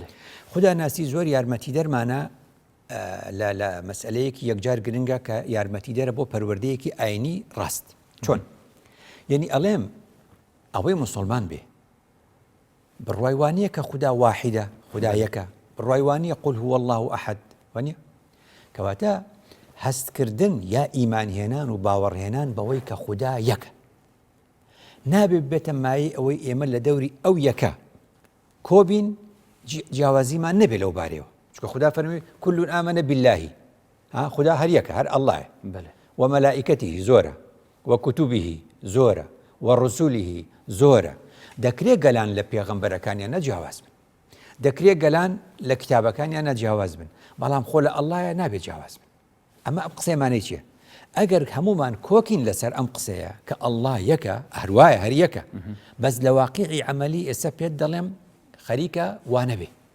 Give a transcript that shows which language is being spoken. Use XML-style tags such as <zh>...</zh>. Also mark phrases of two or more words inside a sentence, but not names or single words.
<ckb>خوداناسی زۆر یارمەتی دەرمانە لە مەسئلەیەکی یەکجار گرنگە کە یارمەتی دەرە بۆ پەروەردەیەکی ئاینی ڕاست چۆن یعنی ئەڵێم ئەوەی مسلمان بێ بڕوای وانییە کە خوددا واحیدە خوددا یەکە بڕوای وانییە</ckb> <ar>قل هو الله ئەحد</ar> <ckb>وانە کەواتە هەستکردن یا ئیمانهێنان و باوەڕهێنان بەوەی کە خوددا یەکە نابێت بێتە مایی ئەوەی ئێمە لە دەوری ئەو یەکە کۆبین جیاوازیمان نەبێت لەو بارەوە چکە خوددا فەرمی</ckb> <ar>كل آمن بالله</ar> <ckb>خوددا هەر یەکە هەر ئەڵڵایە ومەلائکەته زۆرە وكتبه زۆرە وڕسووله زۆرە دەکرێت گەلان لە پێغەمبەرەکانیان نەجیاواز بن دەکرێت گەلان لە کتابەکانیان نەجیاواز بن بەڵام خۆ لە ئەڵڵایە نابێت جیاواز بن ئەمە ئەم قسەیمانەی چییە ئەگەر هەمومان کۆکین لەسەر ئەم قسەیە کە ئەڵڵا یەکە هەروایە هەر یەکە بەس لە واقعی عەمەلی ئێستا پێت دەڵێم خەریکە وانەبێ</ckb>